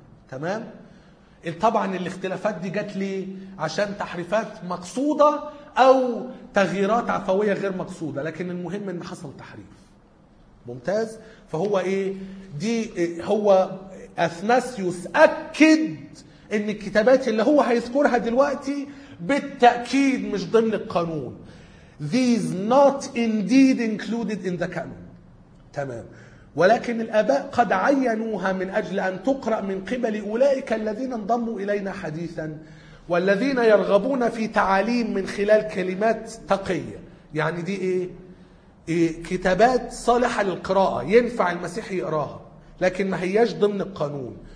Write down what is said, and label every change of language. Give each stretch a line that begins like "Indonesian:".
Arabic: تمام؟ طبعا الاختلافات دي جات لي عشان تحريفات مقصودة أو تغييرات عفوية غير مقصودة، لكن المهم إن حصل تحريف. ممتاز. فهو إيه دي، هو أثناسيوس أكد إن الكتابات اللي هو هيذكرها دلوقتي بالتأكيد مش ضمن القانون.
English: These not indeed included in the canon.
Arabic: تمام. ولكن الآباء قد عينوها من أجل أن تقرأ من قبل أولئك الذين انضموا إلينا حديثا، والذين يرغبون في تعاليم من خلال كلمات تقية. يعني دي إيه؟ كتابات صالحة للقراءة، ينفع المسيح يقراها، لكن ما هيش ضمن القانون.